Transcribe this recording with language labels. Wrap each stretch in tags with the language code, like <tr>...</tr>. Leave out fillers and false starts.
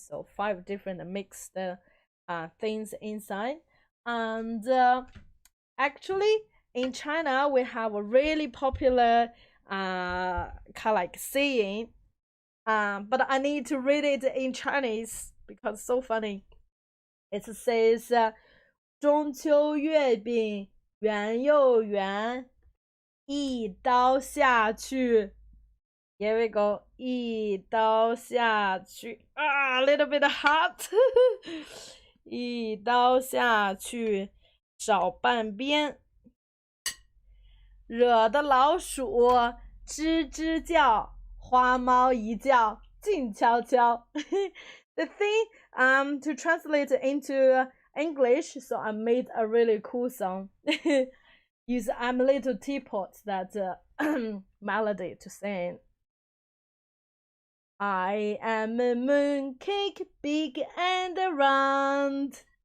<en>So 5 different mixed things inside. And actually in China we have a really popular kind of like saying, but I need to read it in Chinese because it's so funny. It says</en> <zh>中秋月饼圆又圆，一刀下去。</zh> <en>Here we go.</en> <zh>一刀下去。</zh> <en>A little bit hot.</en> <zh>一刀下去，少半边。惹得老鼠吱吱叫，花猫一叫静悄悄。</zh> <en>The thing to translate into English, so I made a really cool song. Use I'm little teapot that melody to sing. I am a mooncake, big and round.</en>